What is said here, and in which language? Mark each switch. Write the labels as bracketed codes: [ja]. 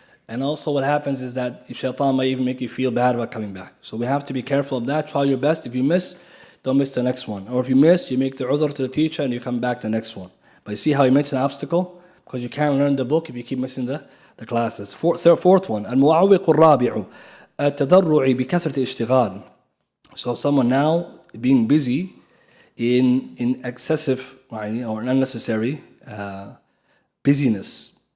[en] And also what happens is that shaitan might even make you feel bad about coming back. So we have to be careful of that. Try your best. If you miss, don't miss the next one. Or if you miss, you make the udhr to the teacher and you come back to the next one. But you see how he mentioned an obstacle? Because you can't learn the book if you keep missing the classes. Fourth one, [ar] المعوق الرابع التضرع بكثرة الاشتغال. [en] So someone now being busy in excessive or unnecessary busyness.